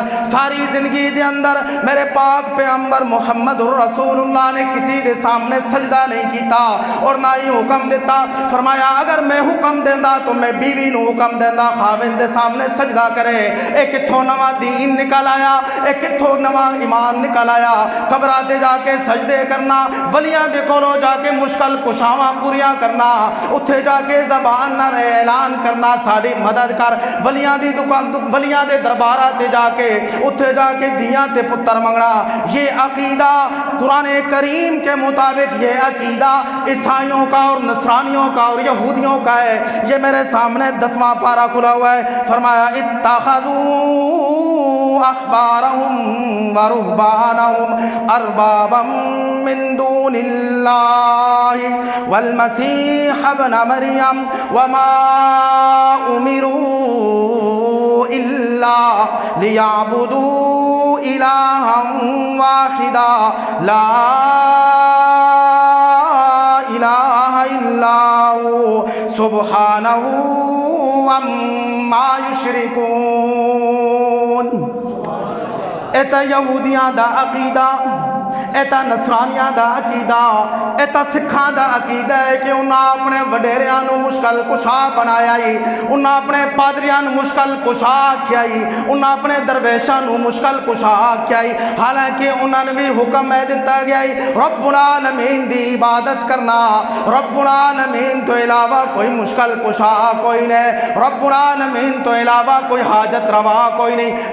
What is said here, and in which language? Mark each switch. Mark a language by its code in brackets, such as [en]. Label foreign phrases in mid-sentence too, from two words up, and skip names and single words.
[pa] ساری زندگی دے اندر میرے پاک پیغمبر محمد الرسول اللہ نے کسی دے سامنے سجدہ نہیں کیتا اور نہ ہی حکم دیتا۔ فرمایا اگر میں حکم دینا تو میں بیوی نو حکم دینا خاوند دے سامنے سجدہ کرے۔ ایک کتھوں نواں دین نکل آیا، ایک کتھوں نواں ایمان نکل آیا۔ قبراں تے جا کے سجدے کرنا، ولیاں دے کولوں جا کے مشکل کشاواں پوریاں کرنا، اتھے جا کے زبان نہ اعلان کرنا ساڈی مدد کر، ولیاں دی دکان ولیاں دے درباراں تے جا کے اتھے جا کے دیاں تے پتر منگنا، [ur] یہ عقیدہ قرآن کریم کے مطابق یہ عقیدہ عیسائیوں کا اور نصرانیوں کا اور یہودیوں کا ہے۔ یہ میرے سامنے 10واں پارہ کھلا ہوا ہے۔ [ar] فرمایا اتخذوا احبارهم ورهبانهم اربابا من دون الله والمسيح ابن مريم وما امروا الا ليعبدوا الها واحدا لا الہ الا هو سبحانہ عما یشرکون۔ [pa] ایتا یہودیاں دا عقیدہ، ایتا نصرانیاں دا عقیدہ، ایتا سکھاں دا عقیدہ ہے کہ انہاں اپنے وڈیریاں نو مشکل کشا بنایا ہی، انہاں اپنے پادریاں نو مشکل کشا آکھیا ہی، انہاں اپنے درویشاں نو مشکل کشا آکھیا ہی، حالانکہ انہاں نے بھی حکم ہے دیتا گیا ہی [ar] رب العالمین [pa] دی عبادت کرنا، [ar] رب العالمین [pa] تو علاوہ کوئی مشکل کشا کوئی نہیں، [ar] رب العالمین [pa] تو علاوہ کوئی حاجت روا کوئی نہیں۔